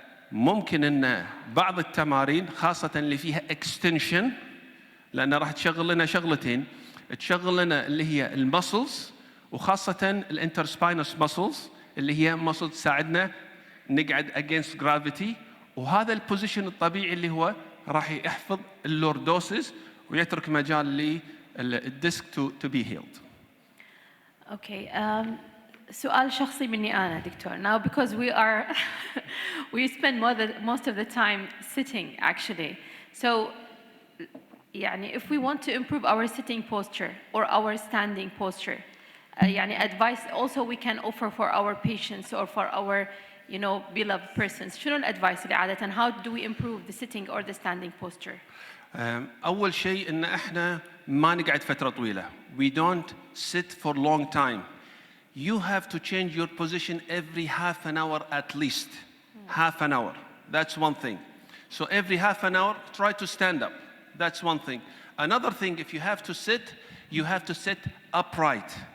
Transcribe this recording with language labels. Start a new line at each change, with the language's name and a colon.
Arabic: فممكن إن بعض التمارين خاصة اللي فيها extension لأن راح تشغل لنا شغلتين، تشغل لنا اللي هي المسلز وخاصة الانترسباينوس مسلز اللي هي مسل تساعدنا نقعد
English: against gravity،
Arabic: وهذا البوزيشن الطبيعي اللي هو راح يحفظ اللوردوسز ويترك مجال للديسك
English: to be healed. Okay.
Arabic: سؤال شخصي مني أنا دكتور.
English: Now because we spend most of the time sitting actually. So يعني if we want to improve our sitting posture or our standing posture, يعني advice also we can offer for our patients or for our beloved persons.
Arabic: شنو الادفايس اللي عادة
English: how do we improve the sitting or the standing posture?
Arabic: أول شيء إن إحنا ما نقعد فترة طويلة.
English: We don't sit for long time. You have to change your position every half an hour at least. Half an hour. That's one thing. So every half an hour, try to stand up. That's one thing. Another thing, if you have to sit, you have to sit upright.